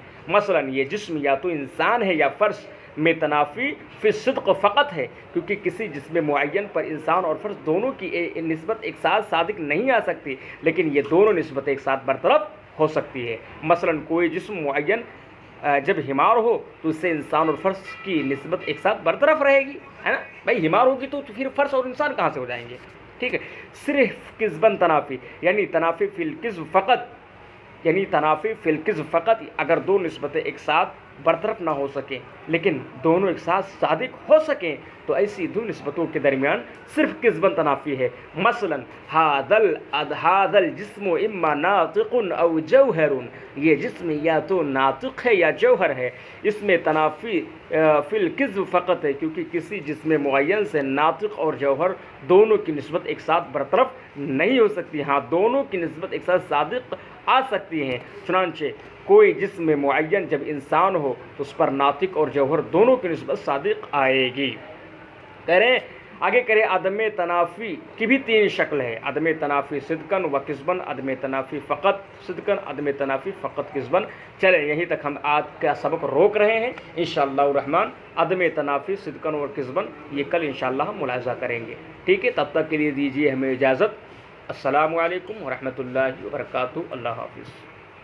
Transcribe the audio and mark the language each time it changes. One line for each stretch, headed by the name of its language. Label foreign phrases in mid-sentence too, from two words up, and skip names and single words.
Urdu: مثلا یہ جسم یا تو انسان ہے یا فرش میں
Arabic: تنافی فی الصدق فقط
Urdu: ہے، کیونکہ کسی جسم معین پر انسان اور فرش دونوں کی نسبت ایک ساتھ صادق نہیں آ سکتی، لیکن یہ دونوں نسبتیں ایک ساتھ برطرف ہو سکتی ہے۔ مثلا کوئی جسم معین جب ہمار ہو تو اس سے انسان اور فرش کی نسبت ایک ساتھ برطرف رہے گی، ہے نا بھائی؟ ہمار ہوگی تو پھر فرش اور انسان کہاں سے ہو جائیں گے؟ ٹھیک ہے۔ صرف
Arabic: کذبن تنافی
Urdu: یعنی
Arabic: تنافی فی الکذب فقط،
Urdu: یعنی
Arabic: تنافی فی الکذب فقط
Urdu: اگر دو نسبتیں ایک ساتھ برطرف نہ ہو سکیں لیکن دونوں ایک ساتھ صادق ہو سکیں، تو ایسی دو نسبتوں کے درمیان صرف
Arabic: کذبن تنافی
Urdu: ہے۔ مثلا
Arabic: هذا الجسم اما ناطق او جوہر،
Urdu: یہ جسم یا تو ناطق ہے یا جوہر ہے۔ اس میں
Arabic: تنافی فی الکذب فقط
Urdu: ہے، کیونکہ کسی جسم معین سے ناطق اور جوہر دونوں کی نسبت ایک ساتھ برطرف نہیں ہو سکتی، ہاں دونوں کی نسبت ایک ساتھ صادق آ سکتی ہیں۔ چنانچہ کوئی جسم معین جب انسان ہو تو اس پر ناطق اور جوہر دونوں کی نسبت صادق آئے گی۔ کریں آگے کریں عدم تنافی کی بھی 3 شکل ہے۔
Arabic: عدم تنافی صدقن و کذبن، عدم تنافی فقط صدقن، عدم تنافی فقط کذبن۔
Urdu: چلیں یہیں تک ہم آج کا سبق روک رہے ہیں،
Arabic: انشاءاللہ الرحمن عدم تنافی صدقن و کذبن
Urdu: یہ کل انشاءاللہ ہم ملاحظہ کریں گے۔ ٹھیک ہے، تب تک کے لیے دیجیے ہمیں اجازت۔
Arabic: السلام علیکم ورحمۃ اللہ وبرکاتہ۔
Urdu: اللہ حافظ۔